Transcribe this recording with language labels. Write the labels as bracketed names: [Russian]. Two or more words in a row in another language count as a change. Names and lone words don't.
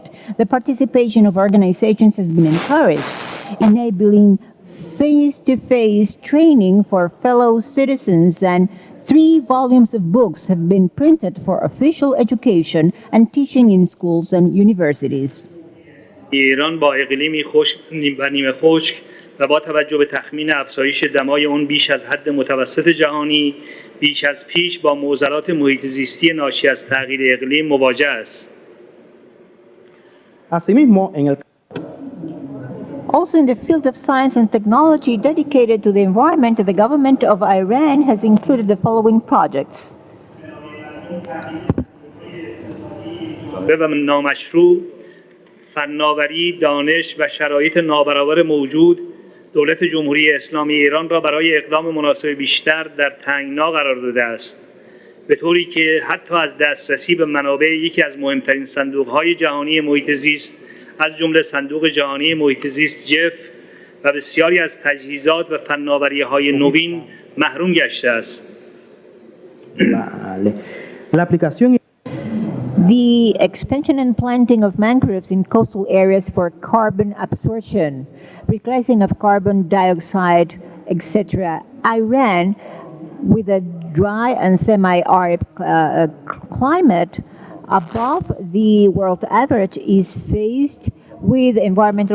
[English] The participation of organizations has been encouraged, enabling face-to-face training for fellow citizens, and 3 volumes of books have been printed for official education and teaching in schools and universities. [Persian] ایران با اقلیمی خشک و نیمه خشک و با توجه به تخمین افزایش دمای آن بیش از حد متوسط جهانی بیش از پیش با معضلات محیط زیستی ناشی از تغییر اقلیم مواجه است. [Spanish] asimismo en el [English] Also in the field of science and technology dedicated to the environment, the government of Iran has included the following projects. [Persian] و نامشروع فناوری، دانش و شرایط نابرابر موجود دولت جمهوری اسلامی ایران را برای اقدام مناسب بیشتر در تنگنا قرار داده است، به طوری که حتی از دسترسی به منابع یکی از مهمترین صندوق‌های جهانی محیط زیست از جمله صندوق جهانی محیط زیست جف و بسیاری از تجهیزات و فناوری‌های نوین محروم گشته است. [Spanish] Vale. La aplicación [English] The expansion and planting of mangroves in coastal areas for carbon absorption, reclassing of carbon dioxide, etc. Iran with a dry and semi-arid climate above the world average is faced with environmental